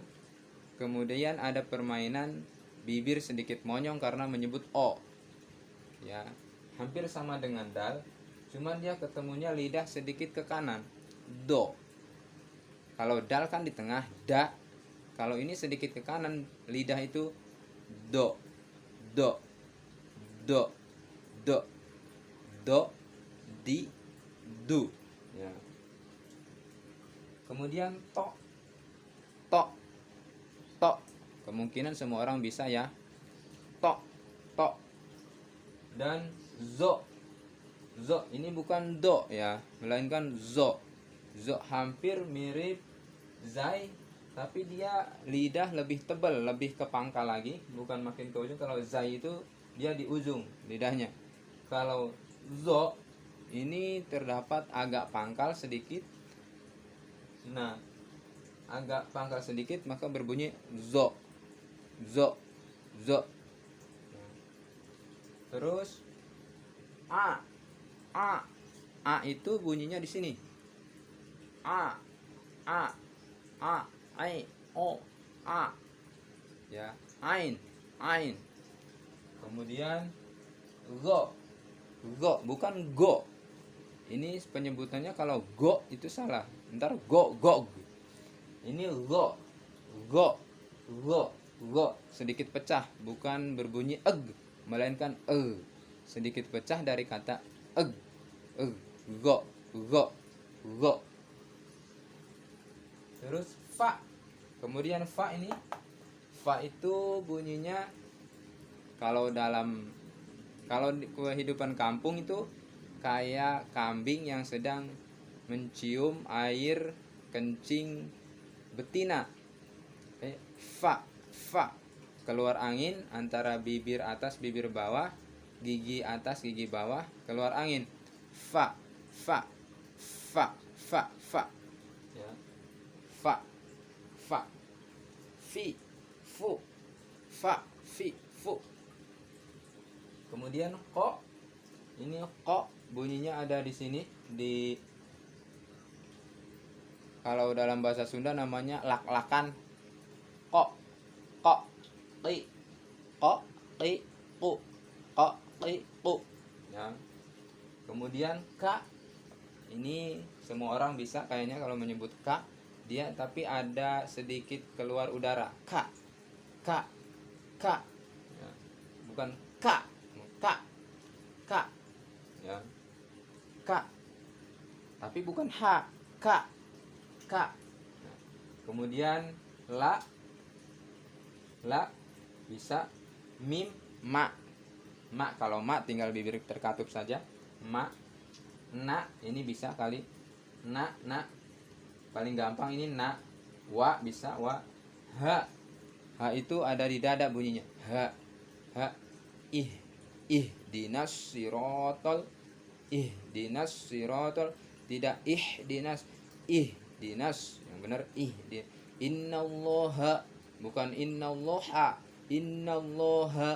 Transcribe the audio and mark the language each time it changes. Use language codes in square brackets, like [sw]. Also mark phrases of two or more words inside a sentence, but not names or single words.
[id] Kemudian ada permainan bibir sedikit monyong karena menyebut o. Ya, hampir sama dengan dal, cuman dia ketemunya lidah sedikit ke kanan. Do. Kalau dal kan di tengah, da. Kalau ini sedikit ke kanan, lidah itu do. Do. Do. Do. Do. Di. Du. Ya. Kemudian to. To. To. Kemungkinan semua orang bisa ya. To. To. Dan zo. Zo ini bukan do ya, melainkan zo. Zo hampir mirip zai, tapi dia lidah lebih tebal, lebih ke pangkal lagi, bukan makin ke ujung. Kalau zai itu dia di ujung lidahnya. Kalau zo ini terdapat agak pangkal sedikit. Nah, agak pangkal sedikit maka berbunyi zo. Zo. Zo. Terus a. A. A itu bunyinya di sini. A. A. A. Ai. O. A. Ya, ain. Ain. Kemudian go. Go bukan go. Ini penyebutannya kalau go itu salah. Ntar go go. Ini go. Go. Go. Go sedikit pecah, bukan berbunyi eg, melainkan sedikit pecah dari kata eg. Go. Go. Go. Terus fa. Kemudian fa ini, fa itu bunyinya kalau di kehidupan kampung itu kayak kambing yang sedang mencium air kencing betina. Fa. Fa. Keluar angin antara bibir atas bibir bawah, gigi atas gigi bawah, keluar angin. Fa. Fa. Fa. Fa. Fa. Ya. Fa. Fa. Fi. Fu. Fa. Fi. Fu. Kemudian ko. Ini ko bunyinya ada di sini, di kalau dalam bahasa Sunda namanya lak-lakan. Ko. Ko. Qi. Ko. Qi. Ku. Ko. Qi. Ku. Ya. Kemudian ka. Ini semua orang bisa kayaknya kalau menyebut ka. Dia tapi ada sedikit keluar udara. Ka. Ka. Ka. Ya. Bukan ka. Ka. Ka. Ya. Ka. Tapi bukan ha. Ka. Ka. Nah. Kemudian la. La bisa mim, ma. Ma kalau ma tinggal bibir terkatup saja. Ma. Na ini bisa kali. Na. Paling gampang ini na. Wa bisa wa. Ha. Ha itu ada di dada bunyinya. Ha. Ha. [ar] Dinas sirotol. Dinas sirotol. [id] Tidak dinas. Dinas. Yang benar innallaha. Bukan innallaha. Innallaha.